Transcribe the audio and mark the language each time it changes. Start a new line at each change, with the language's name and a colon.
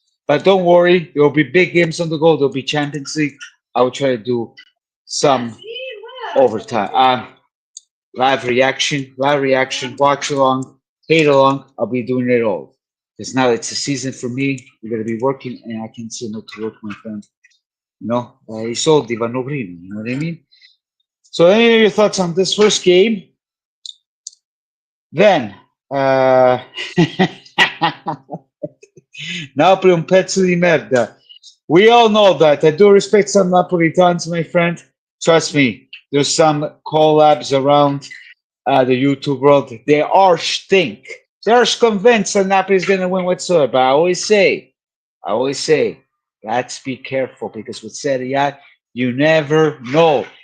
English: But don't worry, there will be big games on the go. There'll be Champions League. I will try to do some overtime. Live reaction, watch along, hate along. I'll be doing it all. Because now it's a season for me. We're going to be working, and I can say no to work, my friend. You know,
Italian: I soldi vanno prima.
English: You know what I mean? So, any of your thoughts on this first game? Then,
Italian: Napoli un pezzo di merda.
English: We all know that. I do respect some Napolitans, my friend. Trust me, there's some collabs around the YouTube world. They are stink. They're convinced that Napoli is going to win whatsoever. But I always say, let's be careful because with Serie A, you never know.